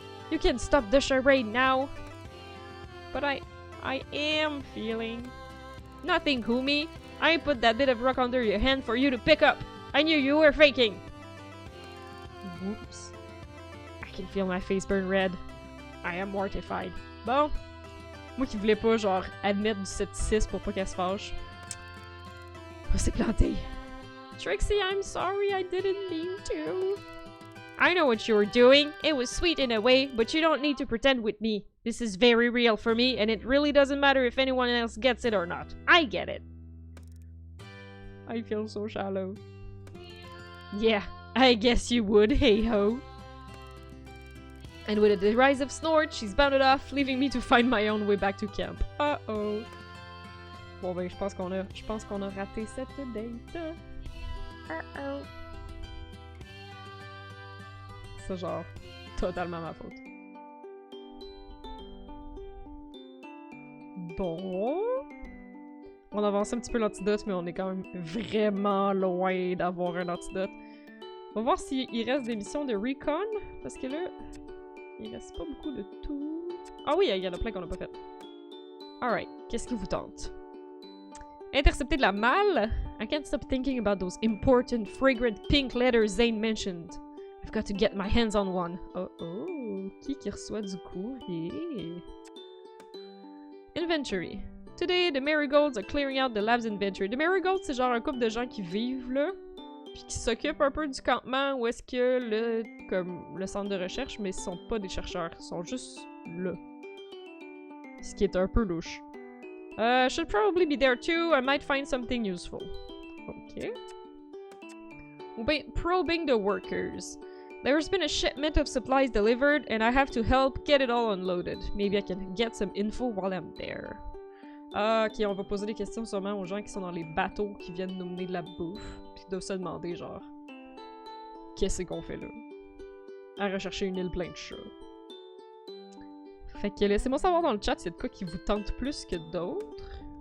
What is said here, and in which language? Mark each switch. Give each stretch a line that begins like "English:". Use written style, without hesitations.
English: You can stop the charade now. But I am feeling. Nothing, Kumi. I put that bit of rock under your hand for you to pick up. I knew you were faking. Whoops. I can feel my face burn red. I am mortified.
French: Bon. Moi qui voulais pas, genre, admettre du scepticisme pour pas qu'elle se fâche. On s'est planté.
English: Trixie, I'm sorry, I didn't mean to. I know what you were doing. It was sweet in a way, but you don't need to pretend with me. This is very real for me, and it really doesn't matter if anyone else gets it or not. I get it. I feel so shallow. Yeah, I guess you would, hey-ho. And with a derisive snort, she's bounded off, leaving me to find my own way back to camp. Uh-oh.
French: Bon ben, je pense qu'on a raté cette date. Uh-oh. C'est genre totalement ma faute. Bon. On avance un petit peu l'antidote, mais on est quand même vraiment loin d'avoir un antidote. On va voir s'il reste des missions de recon, parce que là, il reste pas beaucoup de tout. Ah oui, il y en a plein qu'on n'a pas fait. Alright, qu'est-ce qui vous tente? Intercepter de la malle?
English: I can't stop thinking about those important, fragrant pink letters Zane mentioned. I've got to get my hands on one.
French: Oh oh, qui reçoit du courrier?
English: Inventory. Today, the marigolds are clearing out the lab's inventory.
French: The marigolds, c'est genre un couple de gens qui vivent là, puis qui s'occupent un peu du campement où est-ce que le centre de recherche, mais ils sont pas des chercheurs, ils sont juste là. Ce qui est un peu louche.
English: Should probably be there too. I might find something useful. Okay. Probing the workers. There's been a shipment of supplies delivered, and I have to help get it all unloaded. Maybe I can get some info while I'm there.
French: Ok, on va poser des questions sûrement aux gens qui sont dans les bateaux qui viennent nous mener de la bouffe, puis qui doivent se demander genre, qu'est-ce qu'on fait là? À rechercher une île pleine de chats. Fait que laissez-moi savoir dans le chat s'il y a de quoi qui vous tente plus que d'autres.